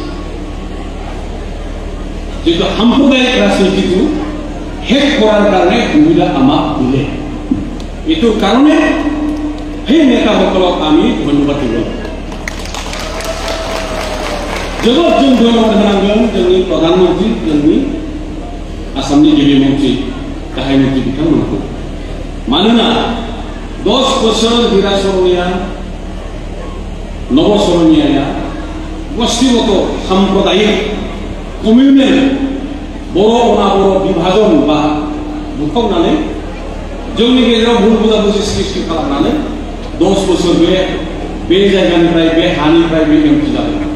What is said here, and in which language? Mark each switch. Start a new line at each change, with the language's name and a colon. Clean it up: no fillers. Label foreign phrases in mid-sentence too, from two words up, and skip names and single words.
Assamese: যেটো সাম্প্ৰদায়িক ৰাজনীতিটো শেষ কৰাৰ কাৰণে সুবিধা আমাক দিলে এইটোৰ কাৰণে সেই নেতাসকলক আমি ধন্যবাদ দিব
Bodo: জগত जों धन्यवाद होनांगोन जोंनि प्रधानमंत्री जोंनि आसामनि गिबि मन्त्रि गाहाय मन्त्रि बिथांमोनखौ मानोना 10 बोसोर हिरासरनिया नवसरनिया गोष्ठीगत साम्प्रदायिक कमिउनेल बर' अनाबर विभाजन बा बुखावनानै जोंनि गेजेराव भुल बुजाबुजि सृष्टि खालामनानै 10 बोसोर बे जायगानिफ्राय बे हानिफ्राय बे एमपि जादों